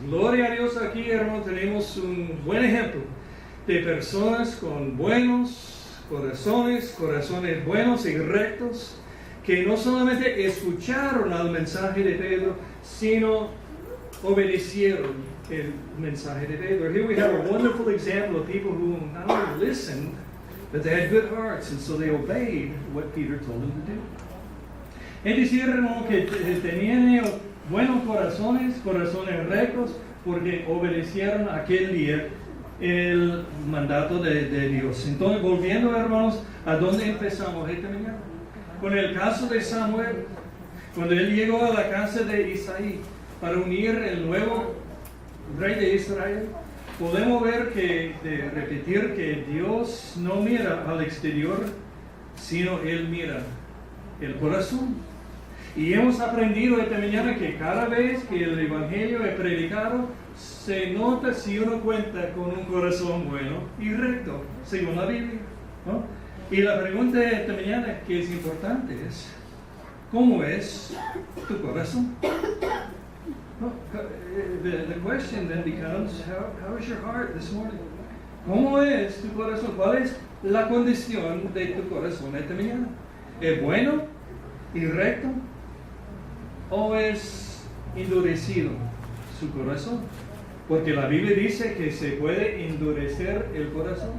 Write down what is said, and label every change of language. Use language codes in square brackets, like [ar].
[es] Gloria a Dios, aquí, hermano, tenemos un buen ejemplo de personas con buenos corazones buenos y rectos, que no solamente escucharon al mensaje de Pedro, sino obedecieron el mensaje de Pedro. [en] Here we have a wonderful example of people who not only listened, but they had good hearts, and so they obeyed what Peter told them to do. [es] Es decir, hermano, que tenían buenos corazones rectos, porque obedecieron aquel día el mandato de Dios. Entonces, volviendo, hermanos, ¿a dónde empezamos esta mañana? Con el caso de Samuel, cuando él llegó a la casa de Isaí para unir el nuevo rey de Israel. Podemos ver repetir que Dios no mira al exterior, sino Él mira el corazón. Y hemos aprendido esta mañana que cada vez que el Evangelio es predicado, se nota si uno cuenta con un corazón bueno y recto, según la Biblia, ¿no? Y la pregunta de esta mañana que es importante es, ¿cómo es tu corazón? [en] The question then becomes, how is your heart this morning? [es] ¿Cómo es tu corazón? ¿Cuál es la condición de tu corazón esta mañana? ¿Es bueno y recto? ¿O es endurecido su corazón? Porque la Biblia dice que se puede endurecer el corazón.